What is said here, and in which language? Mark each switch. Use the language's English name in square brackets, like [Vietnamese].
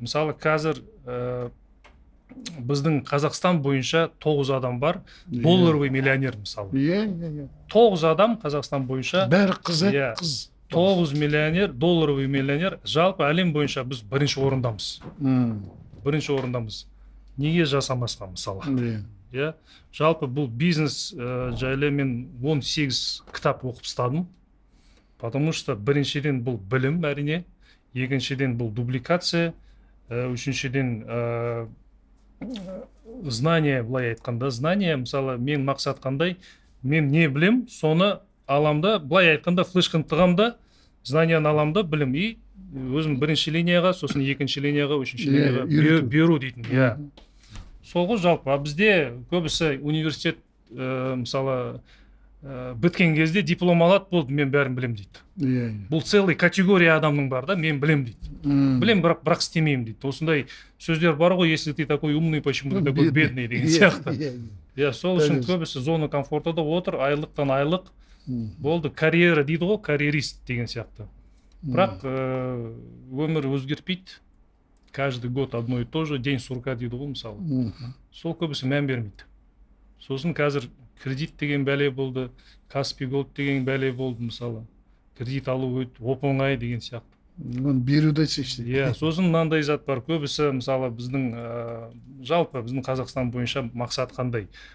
[Kazakh] Мысалы, қазір біздің Қазақстан бойынша 9 адам бар, [Russian] долларовый миллионер, [Kazakh] мысалы. 9 адам Қазақстан бойынша. Бәрі қыз, қыз. 9 миллионер, [Russian] долларовый миллионер. [Kazakh] Жалпы әлем бойынша біз бірінші орындамыз. Бірінші орындамыз. Неге жасамасқа, мысалы. Жалпы бұл бизнес жайлы мен 18 кітап оқып ұстадым. [Russian] Потому что [Kazakh] біріншіден бұл білім, әрине. Екіншіден бұл дубликация. Үшіншіден знание, былай айтқанда, знание. Мысалы, мен мақсат қандай, мен не білем, соны аламда, былай айтқанда, флешканы тығамда, знанияны аламда, білім. И өзім бірінші линияға, сосын екінші линияға, үшінші линияға беру дейтін. Сол ғой жалпы. Бізде көбісі университет, мысалы, біткен кезде диплом алады, болды, мен бәрін білем дейді. Бұл [Russian] целый категория [Kazakh] адамның бар да, мен білем дейді. Білем, бірақ істемеймін дейді. Осындай сөздер бар ғой, [Russian] если ты такой умный, почему ты такой бедный [Kazakh] деген сияқты. Сол үшін көбісі зона комфортада отыр, айлықтан айлық. Болды, карьера дейді ғой, карьерист деген сияқты. Бірақ өмір өзгерпейді. [Russian] Каждый год одно и то же, день сурка [Kazakh] дейді ғой, мысалы. Сол көбісі мән бермейді. Сосын қазір кредит деген бәле болды, Каспий Голд деген бәле болды, мысалы. Кредит алу оп-оңай деген сияқты. Беруді шешті. Сосын мынандай зат бар. Көбісі, мысалы, біздің жалпы біздің Қазақстан бойынша мақсат қандай?